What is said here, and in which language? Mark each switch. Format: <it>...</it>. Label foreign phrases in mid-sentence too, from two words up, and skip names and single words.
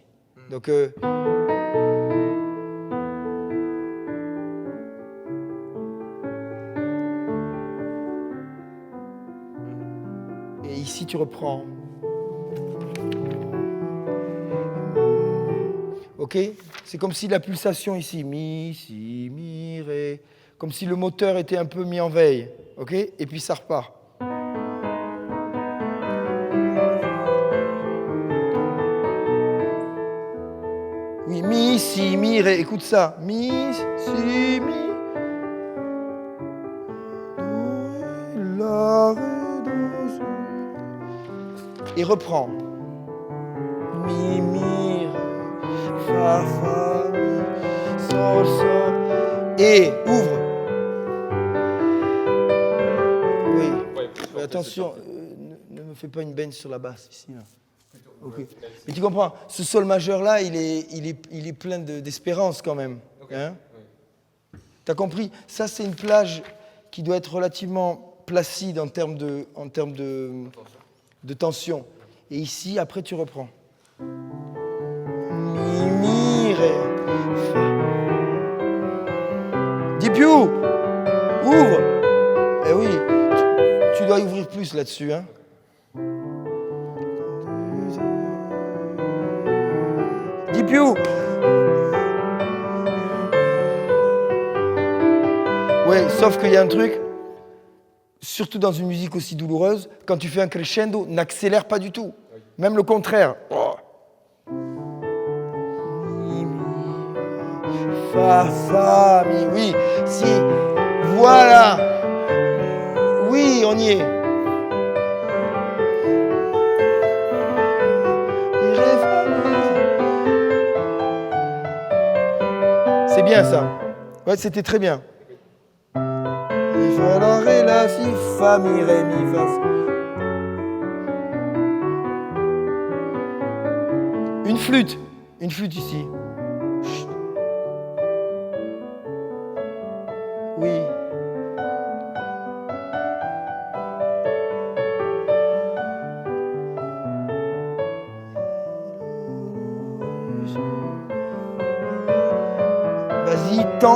<fr>Donc, et ici, tu reprends. Ok? C'est comme si la pulsation ici, mi, si, mi, ré, comme si le moteur était un peu mis en veille. Ok? Et puis ça repart. Oui, mi, si, mi, ré. Écoute ça. Mi, si, mi. Do, la, ré, do, si. Et reprends. Mi, mi, ré, fa, fa, mi, sol, sol. Et ouvre. Oui. Ouais, Mais attention, ne me fais pas une bend sur la basse ici. Là. Okay. Mais tu comprends, ce sol majeur là, il est plein d'espérance quand même. Okay. Hein? Oui. T'as compris? Ça, c'est une plage qui doit être relativement placide en termes de tension. Et ici, après, tu reprends. Mi, mi, ré, fa.</fr> <it>Dipiu,</it> <fr>ouvre. Eh oui, tu dois ouvrir plus là-dessus, hein.</fr> <it>Dipiu.</it> <fr>Ouais, sauf qu'il y a un truc, surtout dans une musique aussi douloureuse, quand tu fais un crescendo, n'accélère pas du tout. Même le contraire. Oh. Mi, mi, fa, fa, mi. Oui, si. Voilà. Oui, on y est. C'est bien ça. Ouais, c'était très bien. Mi, fa, la, ré, la, si, fa, mi, ré, mi, fa. Une flûte ici. Chut. Oui. Vas-y, temps.</fr>